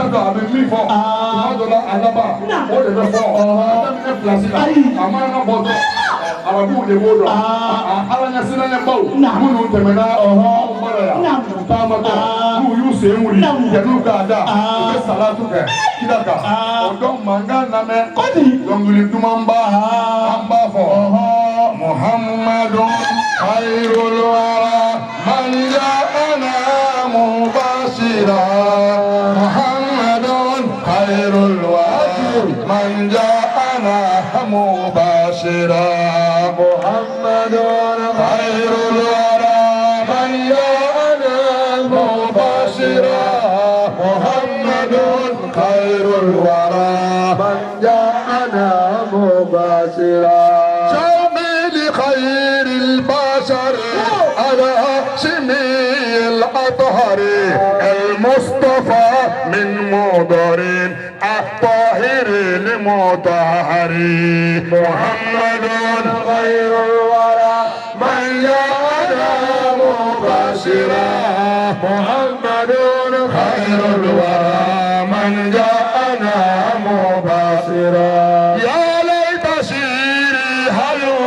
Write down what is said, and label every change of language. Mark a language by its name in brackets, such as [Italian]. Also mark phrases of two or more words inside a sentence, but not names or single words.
[Bambara] dɔn a bɛ min fɔ tuma dɔ la a laban o de bɛ fɔ a daminɛ pilasi la a maana bɔ dɔn arabuw de b'o dɔn ala ɲɛsinnenbaw minnu tɛmɛna anw kɔrɔ yan u taamatɔ n'u y'u sen wuli yan'u k'a da u bɛ salatu kɛ kira kan o dɔn mankan lamɛn dɔnkili dumanba an b'a fɔ [Arabic] محمد خير الورى من جاءنا مبشرا محمد خير الورى من جاءنا مبشرا محمد خير الورى من جاءنا مبشرا محمد خير الورى من جاءنا مبشرا خير البشر على سمي الأطهر المصطفى من مضر الطاهر المطهر محمد خير الورى من جاءنا مبشرا محمد خير الورى من جاءنا مبشرا يا ليت سيري هل